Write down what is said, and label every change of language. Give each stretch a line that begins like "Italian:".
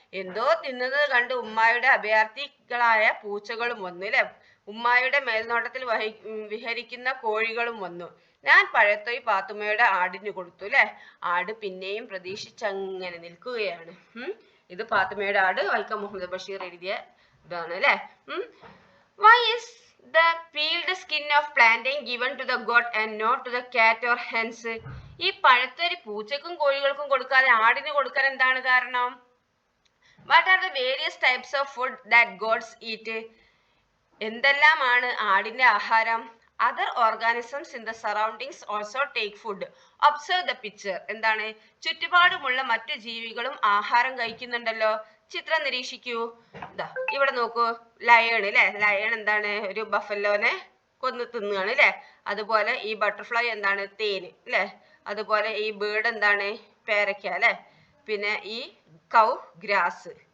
Malayalam: എന്തോ തിന്നുന്നത് കണ്ട് ഉമ്മായുടെ അഭയാർത്ഥികളായ പൂച്ചകളും വന്നു അല്ലെ. ഉമ്മായുടെ മേൽനോട്ടത്തിൽ വിഹരിക്കുന്ന കോഴികളും വന്നു. ഞാൻ പഴത്തൊയ് പാത്തുമ്മയുടെ ആടിന് കൊടുത്തു അല്ലെ. ആട് പിന്നെയും പ്രതീക്ഷിച്ചങ്ങനെ നിൽക്കുകയാണ്. ഇത് പാത്തുമ്മയുടെ ആട് വൈക്കം മുഹമ്മദ് ബഷീർ എഴുതിയ ഇതാണ് അല്ലെ.
English: Why is the peeled skin of plantain given to the goat and not to the cat or hens?
Malayalam: ഈ പഴത്തൊരു പൂച്ചക്കും കോഴികൾക്കും കൊടുക്കാതെ ആടിന് കൊടുക്കാൻ എന്താണ് കാരണം?
English: What are the various types of food that goats eat?
Malayalam: എന്തെല്ലാമാണ് ആടിന്റെ ആഹാരം?
English: Other organisms in the surroundings also take food. Observe the picture. എന്താണ്?
Malayalam: ചുറ്റുപാടുമുള്ള മറ്റു ജീവികളും ആഹാരം കഴിക്കുന്നുണ്ടല്ലോ. ചിത്രം നിരീക്ഷിക്കൂ. ഇവിടെ നോക്കൂ, ലയൺ അല്ലെ. ലയൺ എന്താണ്? ഒരു ബഫലോനെ കൊന്നു തിന്നുകയാണ് അല്ലെ. അതുപോലെ ഈ ബട്ടർഫ്ലൈ എന്താണ്? തേന് അല്ലെ. അതുപോലെ ഈ ബേർഡ് എന്താണ്? പേരയ്ക്ക അല്ലെ. പിന്നെ ഈ കൗ ഗ്രാസ്.